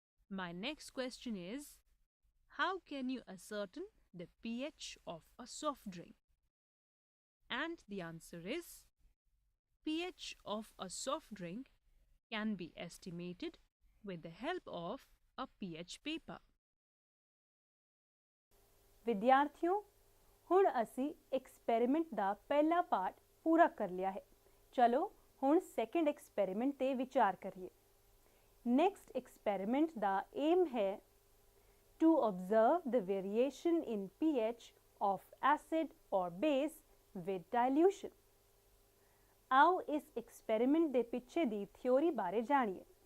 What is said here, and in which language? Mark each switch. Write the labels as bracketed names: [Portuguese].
[English] My next question is, how can you ascertain the pH of a soft drink? And the answer is, pH of a soft drink can be estimated with the help of a pH paper. [Punjabi] ਵਿਦਿਆਰਥੀਓ, ਹੁਣ ਅਸੀਂ experiment ਦਾ ਪਹਿਲਾ part ਪੂਰਾ ਕਰ ਲਿਆ ਹੈ। ਚਲੋ ਹੁਣ second experiment ਤੇ ਵਿਚਾਰ ਕਰੀਏ। ਨੈਕਸਟ ਐਕਸਪੈਰੀਮੈਂਟ ਦਾ ਏਮ ਹੈ [English] to observe the variation in pH of acid or base with dilution. [Punjabi] ਆਓ ਇਸ ਐਕਸਪੈਰੀਮੈਂਟ ਦੇ ਪਿੱਛੇ ਦੀ ਥਿਉਰੀ ਬਾਰੇ ਜਾਣੀਏ।